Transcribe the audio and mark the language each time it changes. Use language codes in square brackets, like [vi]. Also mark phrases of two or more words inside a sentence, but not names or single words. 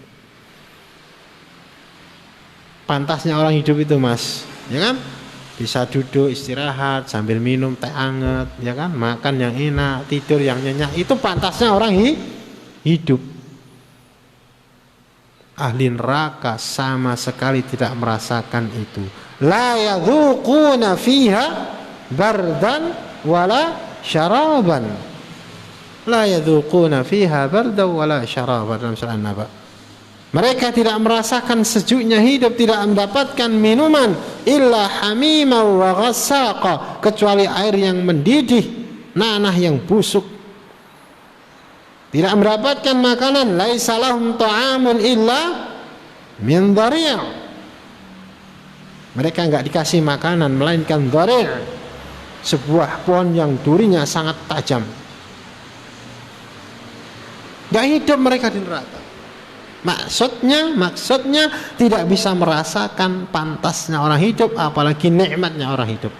[id] Pantasnya orang hidup itu, Mas, ya kan? Bisa duduk istirahat sambil minum teh anget, ya kan? Makan yang enak, tidur yang nyenyak, itu pantasnya orang hidup. Ahli neraka sama sekali tidak merasakan itu. [ar] لا يذوقون فيها بردا ولا شرابا. لا يذوقون فيها بردا ولا شرابا, [id] dalam surah An-Naba. Mereka tidak merasakan sejuknya hidup, tidak mendapatkan minuman [ar] إلا حميما وغساقا, [id] kecuali air yang mendidih, nanah yang busuk. Tidak mendapatkan makanan, [ar] ليس لهم طعام إلا من ضريع'. [id] Mereka enggak dikasih makanan melainkan dhari', sebuah pohon yang durinya sangat tajam. Enggak hidup mereka di neraka. Maksudnya tidak bisa merasakan pantasnya orang hidup, apalagi nikmatnya orang hidup.